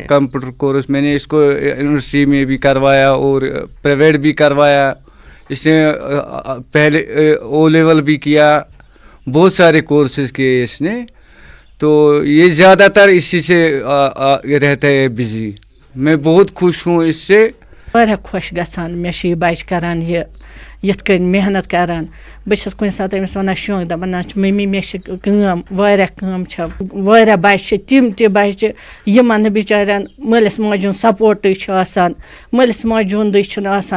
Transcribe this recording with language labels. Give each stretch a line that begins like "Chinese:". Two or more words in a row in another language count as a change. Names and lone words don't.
English: computer course
Urdu: میں نے اس کو یونیورسٹی میں بھی کروایا اور پرائیویٹ بھی کروایا. اس نے پہلے او لیول بھی کیا، بہت سارے کورسز کیے اس نے. تو یہ زیادہ تر اسی سے رہتا ہے بزی. میں بہت خوش ہوں اس سے.
Kashmiri: واریاہ خوش گژھان مےٚ چھُ یہِ بچہِ کران یہِ یِتھ کٔنۍ محنت کران. بہٕ چھَس کُنہِ ساتہٕ أمِس وَنان شوق دَپان نہ چھِ مٔمی مےٚ چھِ کٲم، واریاہ کٲم چھےٚ. واریاہ بچہِ چھِ تِم تہِ بچہِ یِمن نہٕ بِچارٮ۪ن مٲلِس ماجہِ ہُنٛد سپوٹٕے چھُ آسان، مٲلِس ماجہِ ہُنٛدُے چھُنہٕ آسان.